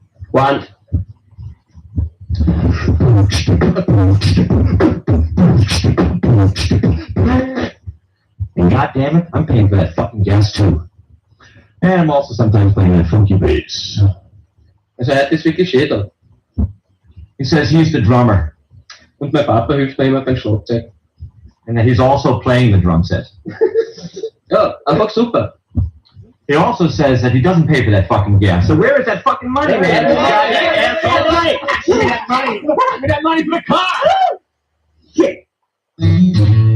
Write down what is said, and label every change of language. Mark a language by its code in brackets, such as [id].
[en] One. And God damn it, I'm paying for that fucking gas too. And I'm also sometimes playing that funky bass. [de] Also, er hat das wirklich schön. [en] He says he's the drummer. [de] Und mein Papa hilft mir immer beim Schlagzeug. [en] And that he's also playing the drum set. [de] Ja, einfach super. [en] He also says that he doesn't pay for that fucking gas. So where is that fucking money, man? Give me that money! Give me that money for the car! Shit!